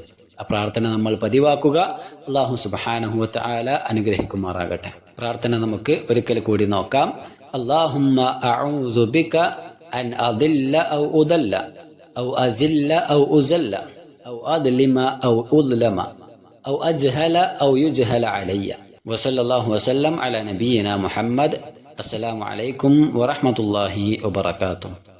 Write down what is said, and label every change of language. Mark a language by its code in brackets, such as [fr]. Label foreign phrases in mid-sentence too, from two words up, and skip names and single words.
[ml] ആ പ്രാർത്ഥന നമ്മൾ പതിവാക്കുക. [ar] الله سبحانه وتعالى [ml] അനുഗ്രഹിക്കുമാറാകട്ടെ. പ്രാർത്ഥന നമുക്ക് ഒരിക്കൽ കൂടി നോക്കാം. [ar] اللهم أعوذ بك أن أضل أو أضل أو أزل أو أزل أو أظلم أو أظلم أو أجهل أو يجهل علي. وصلى الله وسلم على نبينا محمد. السلام عليكم ورحمة الله وبركاته.